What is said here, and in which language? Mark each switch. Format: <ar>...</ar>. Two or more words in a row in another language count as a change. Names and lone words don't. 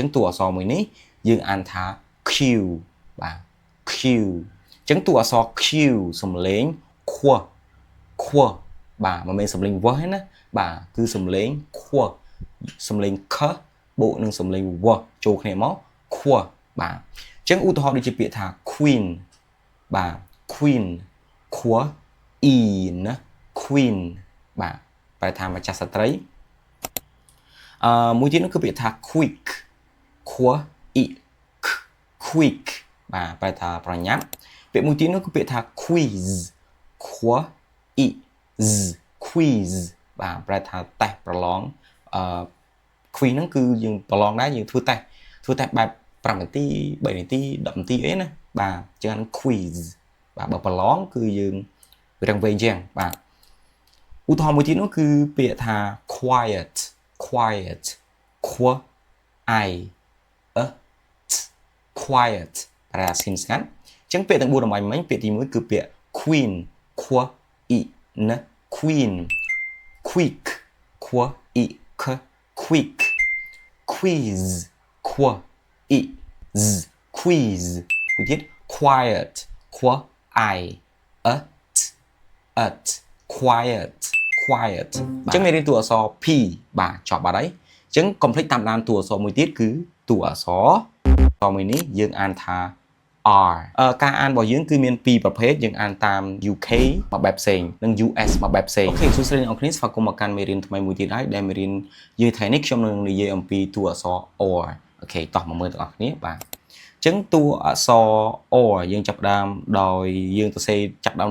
<km>តួអក្សរមួយនេះយើងអានថា Q បាទ Q អញ្ចឹងតួអក្សរ Q សំឡេងខ្វបាទមិនមែនសំឡេងវោះទេណាបាទគឺសំឡេងខ្វសំឡេងខបូកនឹងសំឡេងវោះចូលគ្នាមកខ្វបាទអញ្ចឹងឧទាហរណ៍ដូចជាពាក្យថា queen បាទ queen ខ្វ e ណា queen បាទប្រែថាម្ចាស់ស្ត្រី មួយទៀតនោះគឺពាក្យថា quick ខ្វ e quick បាទប្រែថាប្រញាប់ពាក្យមួយទៀតនោះគឺពាក្យថា quiz ខ្វ e quiz បាទប្រែថាតេស្តប្រ ឡងquiz ហ្នឹងគឺយើងប្រឡងដែរយើងធ្វើតេស្តបែប5នាទី3នាទី10នាទី អីណាបាទអញ្ចឹង quiz បាទបើប្រឡងគឺយើងរឹងវែង ជាងបាទឧទាហរណ៍មួយទៀតនោះគឺពាក្យថា quiet ខ្វ i t quiet ប្រែថាស្ងៀមស្ងាត់អញ្ចឹងពាក្យទាំង4អំបញ្ញមិញពាក្យទី1គឺពាក្យ queen ខ្វ e n</km> <en>queen quick</en> <km>ខ្វ e k</km> <en>quick quiz</en> <km>ខ្វ e z quiz មួយទៀត quiet ខ្វ i t quiet អញ្ចឹងមេរៀនតួអក្សរ P បាទចប់បាត់ហើយអញ្ចឹងកុំភ្លេចតាមដានតួអក្សរមួយទៀតគឺតួអ ក្សរមួយនេះយើងអានថា R ការអានរបស់យើងគឺមាន2ប្រភេទយើងអានតាម UK មួយបែបផ្សេងនិង US មួយបែបផ្សេងអូខេសួស្តីអ្នកនរគ្នាស្វាគមន៍មកកាន់មេរៀនថ្មីមួយទៀតហើយដែលមេរៀនយើងថ្ងៃនេះខ្ញុំនឹងនិយាយអំពីតួអក្សរ R អូខេតោះមកមើលទាំងអស់គ្នាបាទអញ្ចឹងតួអក្សរ R យើងចាប់ផ្ដើមដោយយើងសរសេរចាប់ផ្ដើម</km>